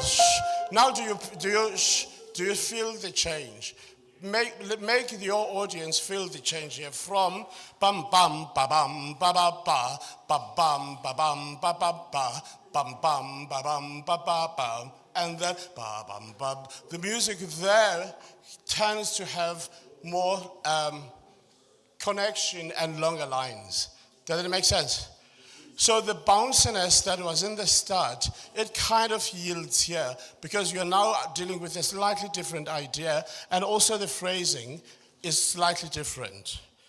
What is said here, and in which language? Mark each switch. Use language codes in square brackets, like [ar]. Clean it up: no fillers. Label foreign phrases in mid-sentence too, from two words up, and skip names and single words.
[en] Now, do you feel the change? Make your audience feel the change here from bum bum ba bum ba ba ba ba bum ba bum ba ba ba bum bum ba bum ba ba ba, and then ba bum ba. The music there tends to have more connection and longer lines. Does it make sense? So the bounciness that was in the start, it kind of yields here because you're now dealing with a slightly different idea, and also the phrasing is slightly different.